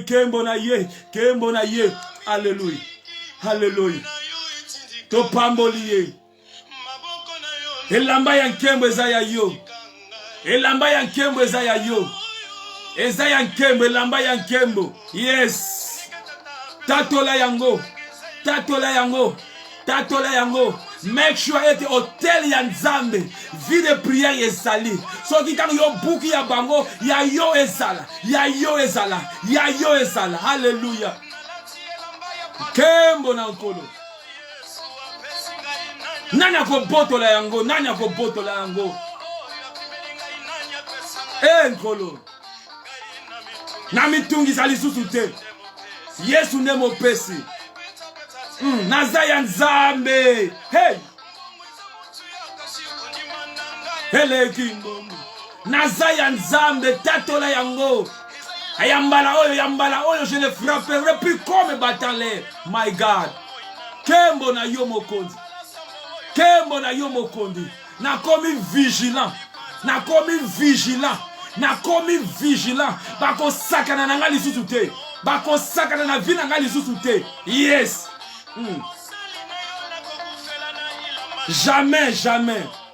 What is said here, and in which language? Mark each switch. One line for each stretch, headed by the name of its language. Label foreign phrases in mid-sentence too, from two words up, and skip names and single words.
Lingala: ye, alléluia, to pamboliye, elamba ya nkembo eza ya yo, elamba ya nkembo, yes. Tatola yango. Make sure ete hotel ya nzambe
French: vie de prière
Lingala: ezali. So ki tango yo buki ya bango ya yo ezala. Alléluia. Kembo na nkolo. Nani akobotola yango, nani akobotola yango. Nkolo. Na mitungisa lisusu te. Yesu nde mopesi. Naza ya Nzambe. Hey. Eleki mbongo. Naza ya Nzambe tatola yango. Yambala oyo,
French: je ne frapperai plus comme Batanle.
English: My God.
Lingala: Kembo na yo mokondi. Kembo na yo mokondi. Nakomi vigilant. Nakomi vigilant. Nakomi vigilant. Bako sakana na nga lisusu te. Bako sakana na vi na nga lisusu te.
French: Yes. Jamais, jamais.